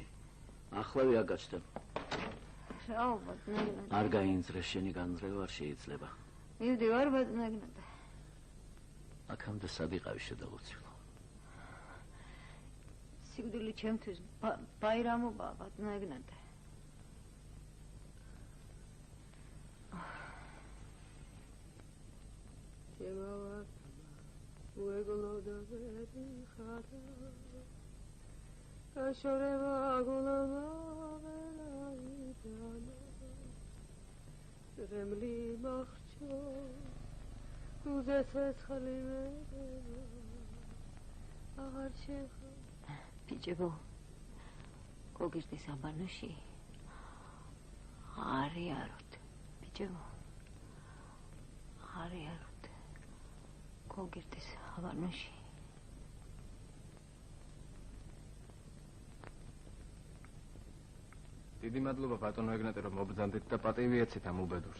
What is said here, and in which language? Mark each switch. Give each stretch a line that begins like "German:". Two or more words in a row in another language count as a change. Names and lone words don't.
Georgian: ახლავე აგაჩნდა. რაო ბატონო ეგნატე. არ გაინძრე, შენი განძრევა არ შეიძლება. მივდივარ ბატონო ეგნატე. აქამდე სად იყავი შედაღუცილო? სიკვდილი ჩემთვის ბაირამობაა ბატონო ეგნატე. Llevaba fuego lo de dejara lloraba con la vela itana remli macho tu deses khalime agar shekha ბიჭებო გოგირდის აბანოში არიაროთ ბიჭებო არიაროთ გოგირდის აბანოში დიდი მადლობა ბატონო ეგნატე რომ მობრძანდით და პატივი ეცით ამ უბედურს.